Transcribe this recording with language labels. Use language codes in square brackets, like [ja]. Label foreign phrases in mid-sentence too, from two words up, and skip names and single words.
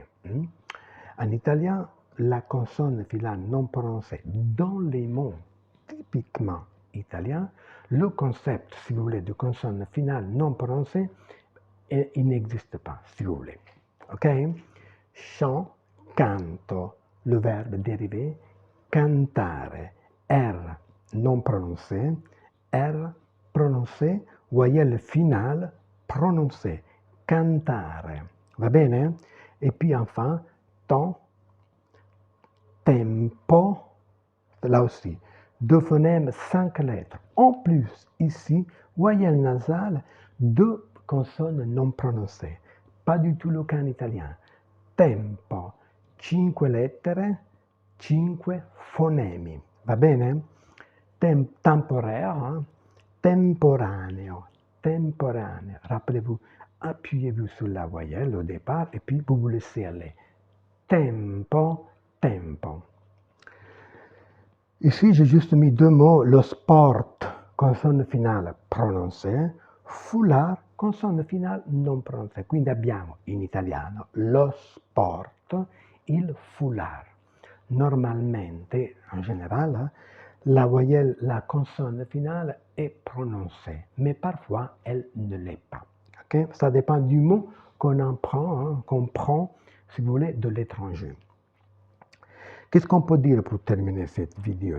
[fr] En italien, la consonne finale non prononcée dans les mots typiquement italiens, le concept, si vous voulez, de consonne finale non prononcée, il n'existe pas, si vous voulez. OK? Chant, canto, le verbe dérivé, cantare, R non prononcé, R prononcé, voyelle finale prononcée, cantare. [it] Va bene? [fr] Et puis enfin, temps, tempo, là aussi, 2 phonèmes, 5 lettres. En plus, ici, voyelle nasale, 2 consonnes non prononcées. Pas du tout le cas en italien. [it] Tempo, 5 lettere, 5 fonemi. Va bene? [fr] Temporaire, hein? [it] Temporaneo, temporaneo. [fr] Rappelez-vous, appuyez-vous sur la voyelle au départ et puis vous vous laissez aller. [it] Tempo, tempo. [fr] Ici, j'ai juste mis 2 mots, [it] lo sport, [fr] consonne finale prononcée, foulard, consonne finale non prononcée. [it] Quindi abbiamo in italiano lo sport, il foulard. Normalmente, [fr] en général, la voyelle, la consonne finale est prononcée, mais parfois elle ne l'est pas. Okay? Ça dépend du mot qu'on prend, si vous voulez, de l'étranger. Qu'est-ce qu'on peut dire pour terminer cette vidéo?